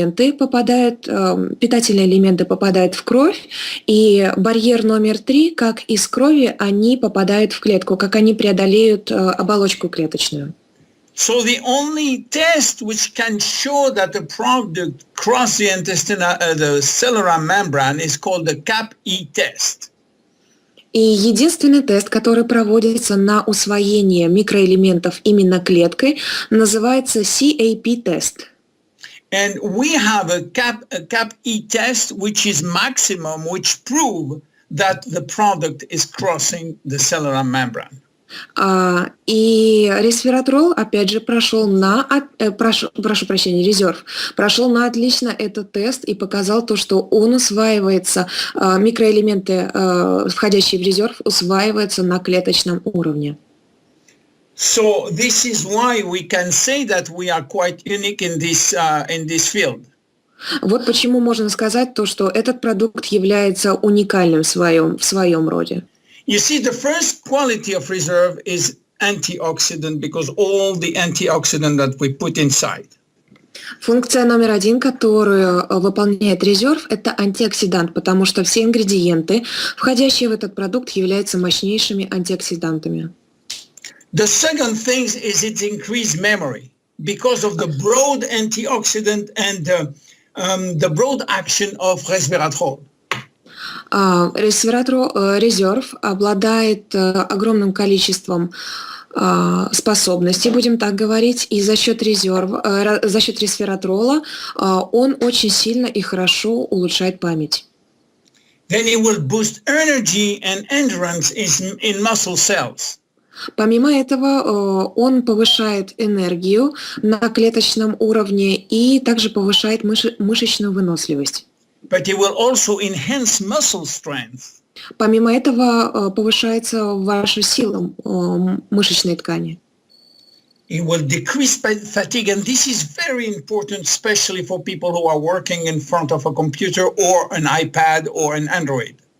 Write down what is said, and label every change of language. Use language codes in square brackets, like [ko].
[ru] Питательные элементы попадают в кровь, и барьер номер 3, как из крови, они попадают в клетку, как они преодолеют оболочку клеточную. [en] So the only test which can show that the product crossed the cellular membrane is called the CAP-E test. [ru] И единственный тест, который проводится на усвоение микроэлементов именно клеткой, называется CAP-тест. [en] And we have a CAP-E test which is maximum, which prove that the product is crossing the cellular membrane. [ru] И ресвератрол, опять же, резерв прошел на отлично этот тест и показал то, что он усваивается, микроэлементы, входящие в резерв, усваиваются на клеточном уровне. [en] So this is why we can say that we are quite unique in this field. [ru] Вот почему можно сказать то, что этот продукт является уникальным в своем роде. [en] You see, the first quality of reserve is antioxidant, because all the antioxidant that we put inside. [ru] Функция номер 1, которую выполняет резерв, это антиоксидант, потому что все ингредиенты, входящие в этот продукт, являются мощнейшими антиоксидантами. [en] The second thing is its increased memory, because of the broad antioxidant and the broad action of resveratrol. [ru] Резерв обладает огромным количеством способностей, будем так говорить, и за счет ресвератрола он очень сильно и хорошо улучшает память. [en] Then it will boost energy and endurance in muscle cells. [ru] Помимо этого, он повышает энергию на клеточном уровне и также повышает мышечную выносливость. [en] But it will also enhance muscle strength. [ru] Помимо этого, повышается ваша сила мышечной ткани. [en] It will decrease fatigue, and this is very important, especially for people who are working in front of a computer or an iPad or an Android.